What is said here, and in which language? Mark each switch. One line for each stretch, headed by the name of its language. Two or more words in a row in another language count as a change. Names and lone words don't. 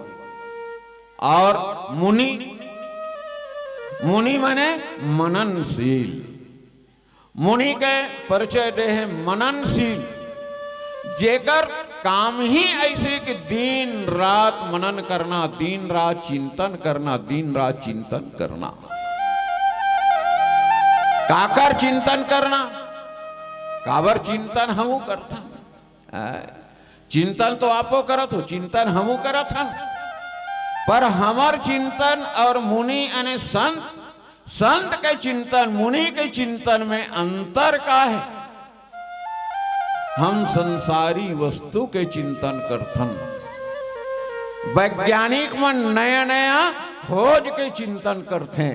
Chhattisgarhi: और मुनि माने मननशील। मुनि के परिचय दे है मननशील जेकर काम ही ऐसे कि दिन रात मनन करना, दिन रात चिंतन करना, दिन रात चिंतन करना। काकर चिंतन करना, काबर चिंतन हमू करथन। चिंतन तो आपो करत हो, चिंतन हमू करत हन, पर हमर चिंतन और मुनि यानी संत के चिंतन, मुनि के चिंतन में अंतर का है। हम संसारी वस्तु के चिंतन करथन, वैज्ञानिक मन नया नया खोज के चिंतन करते।